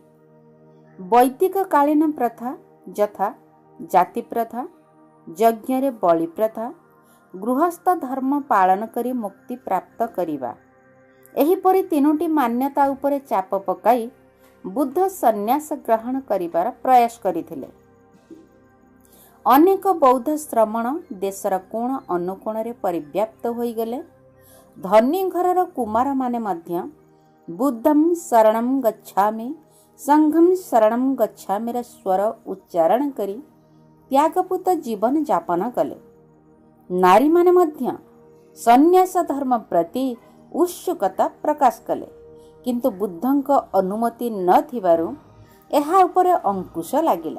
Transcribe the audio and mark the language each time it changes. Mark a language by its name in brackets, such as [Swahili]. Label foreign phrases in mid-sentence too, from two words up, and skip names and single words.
[Odia] ବୈଦିକ କାଳୀନ ପ୍ରଥା ଯଥା ଜାତି ପ୍ରଥା ଯଜ୍ଞ ରେ ବଳି ପ୍ରଥା ଗୃହସ୍ଥ ଧର୍ମ ପାଳନ କରି ମୁକ୍ତି ପ୍ରାପ୍ତ କରିବା ଏହିପରି ତିନୋଟି ମାନ୍ୟତା ଉପରେ ଚାପ ପକାଇ ବୁଦ୍ଧ ସନ୍ନ୍ୟାସ ଗ୍ରହଣ କରିବାର ପ୍ରୟାସ କରିଥିଲେ। ଅନେକ ବୌଦ୍ଧ ଶ୍ରମଣ ଦେଶର କୋଣ ଅନୁକୋଣ ରେ ପରିବ୍ୟାପ୍ତ ହୋଇ ଗଲେ। ଧନୀ ଘରର କୁମାର ମାନେ ମଧ୍ୟ [Pali] बुद्धं शरणं गच्छामि संघं शरणं गच्छामिर [Odia] ସ୍ୱର ଉଚ୍ଚାରଣ କରି ତ୍ୟାଗପୂତ ଜୀବନ ଯାପନ କଲେ। ନାରୀ ମାନେ ମଧ୍ୟ ସନ୍ନ୍ୟାସ ଧର୍ମ ପ୍ରତି ଉତ୍ସୁକତା ପ୍ରକାଶ କଲେ, କିନ୍ତୁ ବୁଦ୍ଧଙ୍କ ଅନୁମତି ନ ଥିବାରୁ ଏହା ଉପରେ ଅଙ୍କୁଶ ଲାଗିଲା।